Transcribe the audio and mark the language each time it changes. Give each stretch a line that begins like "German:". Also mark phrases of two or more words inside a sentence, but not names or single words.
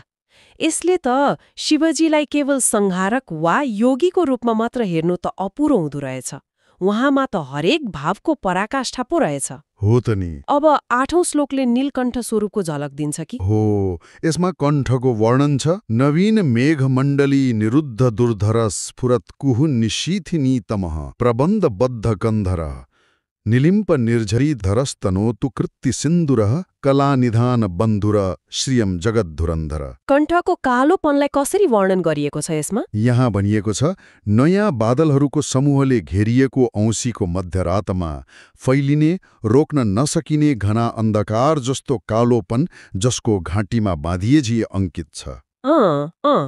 Nepali: यसले त शिवजीलाई केवल संहारक वा योगीको रूपमा मात्र हेर्नु त अपुरो हुँदो रहेछ। उहाँमा त हरेक भावको पराकाष्ठा पो रहेछ। हो त नि। अब 8औं श्लोकले नीलकण्ठ स्वरूपको झलक दिन्छ कि? हो, यसमा कण्ठको वर्णन छ।
Sanskrit: नवीन मेघमण्डली निरुद्ध दुर्धर स्फुरत कुहु निशीथिनी तमः प्रबन्धबद्ध कन्धर निलिम्प निर्झरी धरस्तनोतु कृत्ति सिन्दुरः कलानिधान बन्धुर श्रियम जगद्धुरन्धर।
Nepali: कण्ठको कालोपनलाई कसरी वर्णन गरिएको छ यसमा? यहाँ भनिएको छ, नयाँ बादलहरूको समूहले घेरिएको औँसीको मध्यरातमा फैलिने रोक्न नसकिने घना अन्धकार जस्तो कालोपन जसको घाँटीमा बाँधिएझिए अंकित छ।